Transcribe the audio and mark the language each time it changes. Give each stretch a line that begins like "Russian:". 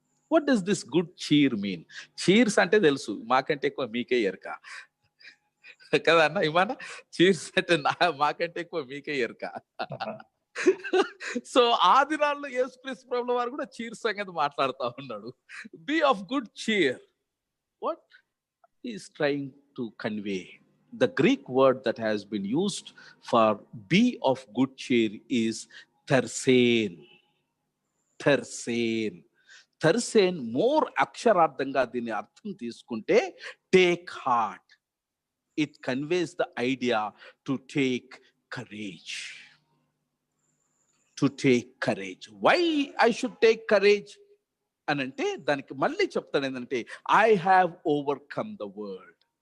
English: What does this good cheer mean?
Telugu: Cheers అంటే తెలుసు, మాకంటే ఎక్కువ మీకే ఎరక కదా అన్న ఇమాన. చీర్స్ అంటే మాకంటే ఎక్కువ మీకే ఎరక. సో ఆ దినాల్లో యేసుక్రీస్తు ప్రభుల వారు కూడా చీర్ సంగతి మాట్లాడుతూ ఉన్నాడు.
English: Be of good cheer. What he is trying to convey? The Greek word that has been used for be of good cheer is thersein. Thersein.
Telugu: థర్సేన్ more అక్షరార్థంగా దీని అర్థం తీసుకుంటే
English: Take heart. It conveys the idea to take courage. To take courage. Why I should take courage
Telugu: అని అంటే దానికి మళ్ళీ చెప్తాను ఏంటంటే
English: I have overcome the world.